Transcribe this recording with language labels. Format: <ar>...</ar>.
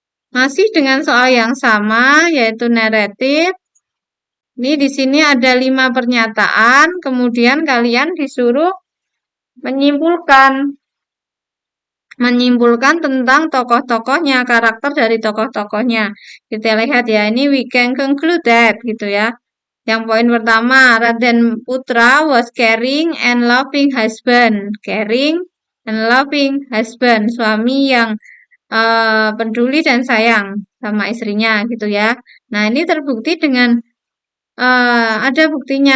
<id>Masih dengan soal yang sama, yaitu naratif. Ini di sini ada 5 pernyataan, kemudian kalian disuruh menyimpulkan. Menyimpulkan tentang tokoh-tokohnya, karakter dari tokoh-tokohnya. Kita lihat ya, ini</id> <en>we can conclude that,</en> <id>gitu ya. Yang poin pertama,</id> <en>Raden Putra was caring and loving husband. Caring and loving husband.</en> <id>Suami yang peduli dan sayang sama istrinya, gitu ya. Nah, ini terbukti dengan ada buktinya.</id>